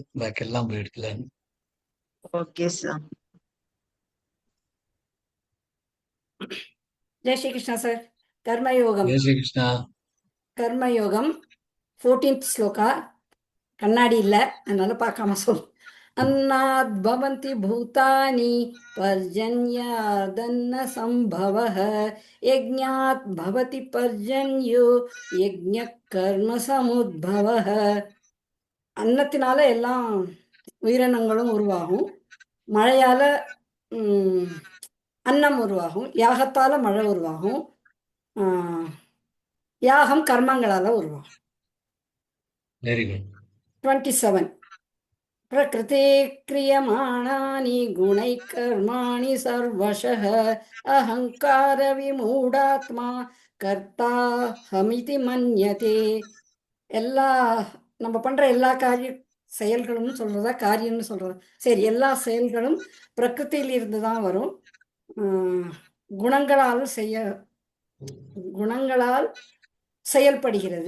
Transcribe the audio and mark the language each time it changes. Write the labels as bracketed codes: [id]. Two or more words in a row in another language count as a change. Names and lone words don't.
[ta] பாக்கி எல்லாம் போய் எடுக்கலான்னு. ஓகே சார். ஜெய் ஸ்ரீ கிருஷ்ணா சார். கர்மயோகம். ஜெய் ஸ்ரீ கிருஷ்ணா. கர்மயோகம் 14th ஸ்லோகா. கண்ணாடி இல்லை, அதனால பார்க்காம சொல். [sa] अन्नाद् भवन्ति भूतानि पर्जन्यादन्न संभवः यज्ञात् भवति पर्जन्यो यज्ञः कर्म समुद्भवः. [ta] அன்னத்தினால எல்லாம் உயிரினங்களும் உருவாகும், மழையால அன்னம் உருவாகும், யாகத்தால மழை உருவாகும், யாகம் கர்மங்களால் உருவாகும். [en] very good. [sa] 27 प्रकृते क्रियमाणानि गुणैः कर्माणि सर्वशः अहङ्कारविमूढात्मा कर्ताहमिति मन्यते. [ta] எல்லா நம்ம பண்ணுற எல்லா செயல்களும் சொல்கிறதா காரியம்னு சொல்கிறதா? சரி, எல்லா செயல்களும் பிரகிருத்தியில் இருந்து தான் வரும். குணங்களால் செயல்படுகிறது.